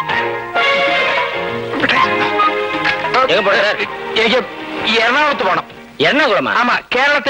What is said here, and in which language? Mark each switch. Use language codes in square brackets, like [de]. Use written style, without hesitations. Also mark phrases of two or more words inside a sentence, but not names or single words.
[ta] எங்க போற? [ml] എനിക്ക് എറണാകുളത്ത് പോണം. എറണാകുളമാ? [ta] ஆமா கேரளத்துல.